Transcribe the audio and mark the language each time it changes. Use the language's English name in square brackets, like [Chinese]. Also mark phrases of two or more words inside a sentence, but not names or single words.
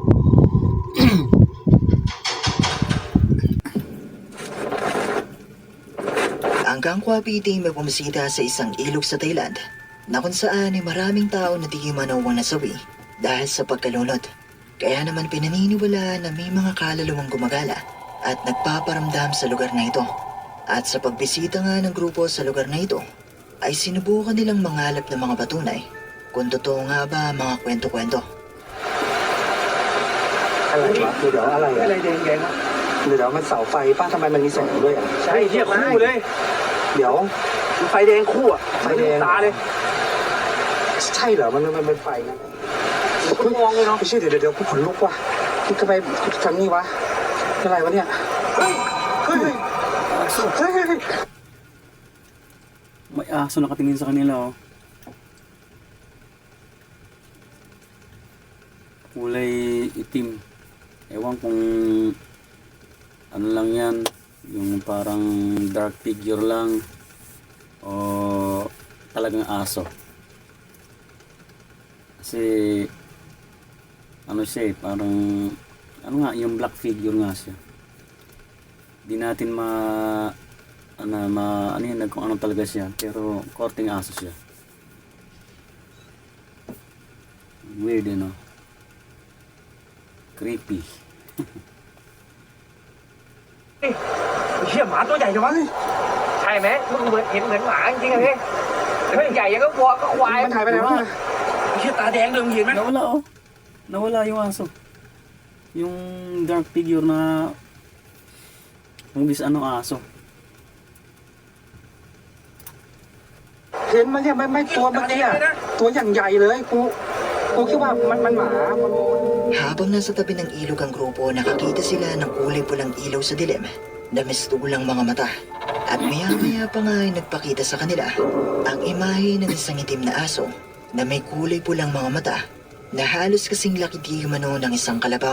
[Filipino] Ang Kangkwa Piting may bumisita sa isang ilog sa Thailand na kung saan ay maraming tao na di manawang nasawi dahil sa pagkalunod. Kaya naman pinaniniwalaan na may mga kaluluwang gumagala at nagpaparamdam sa lugar na ito. At sa pagbisita nga ng grupo sa lugar na ito ay sinubukan nilang mangalap ng mga patunay kung totoo nga ba ang mga kwento-kwento. [Thai] อะไรวะเดี๋ยวอะไร อะไรแดงๆอ่ะ เดี๋ยวมันเสาไฟป้าทำไมมันมีแสงด้วยอ่ะ ใช่เทียบคู่เลย เดี๋ยว มันไฟแดงคู่อ่ะ ไฟแดง ตาเลย ใช่เหรอมันเป็นไฟนะ คุณมองเลยเนาะ ไม่ใช่เดี๋ยวกูขนลุกว่ะที่ทำไมทำนี่วะอะไรวะเนี่ยเฮ้ยเฮ้ยเฮ้ย [Filipino] May aso nakatingin sa kanila, oh. Kulay itim. Ewan kung ano lang yan, yung parang [English] dark figure [Filipino] lang o talagang aso. Kasi ano siya, parang ano nga, yung [English] black figure [Filipino] nga siya. Di natin ano yan, kung ano talaga siya, pero korting aso siya. [English] Weird, you know? Creepy. [Thai] เชี่ยหมาตัวใหญ่จังวะใช่ไหมมึงเห็นเหมือนหมาจริงๆอะพี่เฮ้ยใหญ่ยังก็วัวก็ควาย มันหายไปไหนวะ เชี่ยตาแดงเลยมึงเห็นไหม [Filipino] Nawala, oh. Nawala yung aso. Yung [English] dark figure [Filipino] na hugis ano aso. [Thai] เห็นมันเนี่ยไม่ตัวเมื่อกี้อะตัวอย่างใหญ่เลยกูคิดว่ามันหมา [Filipino] Habang nasa tabi ng ilog ang grupo, nakakita sila ng kulay pulang ilaw sa dilim na mistulang mga mata. At maya-maya pa nga ay nagpakita sa kanila ang imahe ng isang itim na aso na may kulay pulang mga mata na halos kasing laki di umano ng isang kalabaw.